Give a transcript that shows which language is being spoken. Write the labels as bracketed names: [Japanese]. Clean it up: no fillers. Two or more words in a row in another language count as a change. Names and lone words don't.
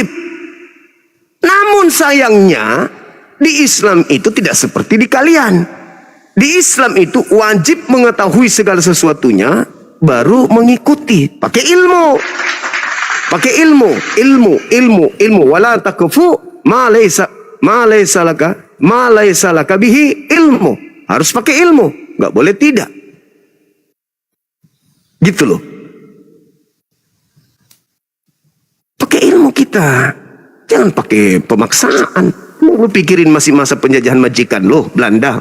[Indonesian] Namun sayangnya, di Islam itu tidak seperti di kalian. Di Islam itu wajib mengetahui segala sesuatunya, baru mengikuti. Pakai ilmu. Pakai ilmu. [Arabic] ولا تقف ما ليس لك به علم. [Indonesian] Harus pakai ilmu. Nggak boleh tidak. Gitu loh. Pakai ilmu kita. Jangan pakai pemaksaan. Lu pikirin masih masa penjajahan majikan lo, Belanda?